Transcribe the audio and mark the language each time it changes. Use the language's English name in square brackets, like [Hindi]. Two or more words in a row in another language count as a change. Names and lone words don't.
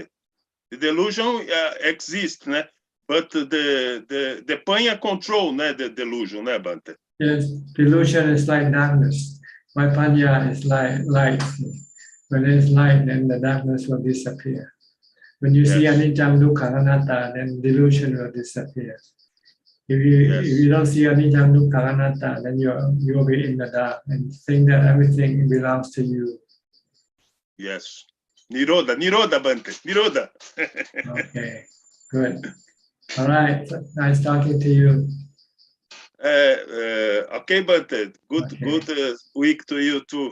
[English] The delusion exists, né? But the panya control, né, the delusion, né, Bante? Yes, delusion is like darkness. My panya is like light. When there is light, then the darkness will disappear. When you see [Pali] anicca, dukkha, anatta, [English] then delusion will disappear. If you don't see [Pali] anicca, dukkha, anatta, [English] then you will be in the dark and think that everything belongs to you. Yes. Nirodha, Bante, Nirodha. Okay, good. All right, nice talking to you. Okay, Bante, good week to you too.